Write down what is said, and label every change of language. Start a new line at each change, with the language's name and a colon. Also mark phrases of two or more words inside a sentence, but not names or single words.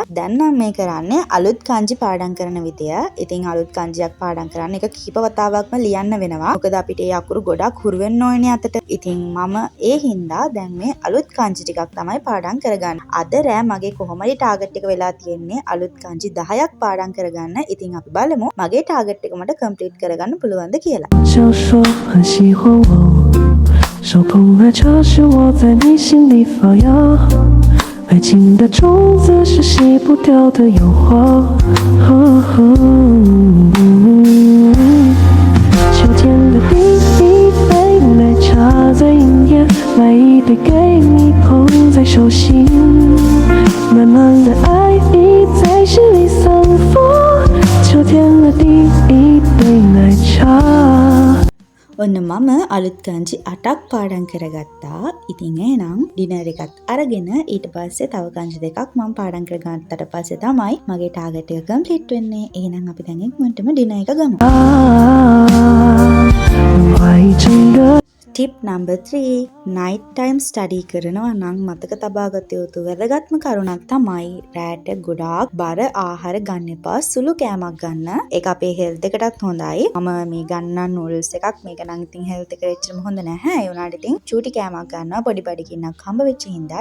Sinhala: දැන් නම් මේ කරන්නේ අලුත් kanji පාඩම් කරන විදිය. ඉතින් අලුත් kanjiයක් පාඩම් කරන්න එක කීප වතාවක්ම ලියන්න වෙනවා. මොකද අපිට ඒ අකුරු ගොඩක් හුරු වෙන්න ඕනේ අතට. ඉතින් මම ඒ හින්දා දැන් මේ අලුත් kanji ටිකක් තමයි පාඩම් කරගන්නේ. අද රෑ මගේ කොහොමද ටාගට් එක වෙලා තියෙන්නේ අලුත් kanji 10ක් පාඩම් කරගන්න. ඉතින් අපි බලමු මගේ ටාගට් එක මට කම්ප්ලීට් කරගන්න පුළුවන්ද කියලා.
Chinese: 手捧爱插是我在你心里发芽，爱情的种子是洗不掉的油画。秋天的第一杯奶茶在饮夜，买一杯给你捧在手心，满满的爱意在心里散发。秋天的第一杯奶茶。
Sinhala: ඔන්න මම අලුත් kanji 8ක් පාඩම් කරගත්තා. ඉතින් එහෙනම් ඩිනර් එකත් අරගෙන ඊට පස්සේ තව kanji දෙකක් මම පාඩම් කරගත්තාට පස්සේ තමයි මගේ ටාගට් එක කම්ප්ලීට් වෙන්නේ. එහෙනම් අපි දැන් ඉක්මනටම ඩිනර් එක ගමු.
English: Tip number 3 night time study
Sinhala: කරනවා නම් මතක තබාගත යුතු වැදගත්ම කරුණක් තමයි රෑට ගොඩාක් බර ආහාර ගන්න එපා. සුළු කෑමක් ගන්න. ඒක අපේ හෙල්ත් එකටත් හොඳයි. මම මේ ගන්න නූඩල්ස් එකක් මේක නම් ඉතින් හෙල්ත් එකට එච්චරම හොඳ නැහැ. ඒ වුණාට ඉතින් චූටි කෑමක් ගන්නවා පොඩි කින්නක් හම්බ වෙච්ච හින්දා.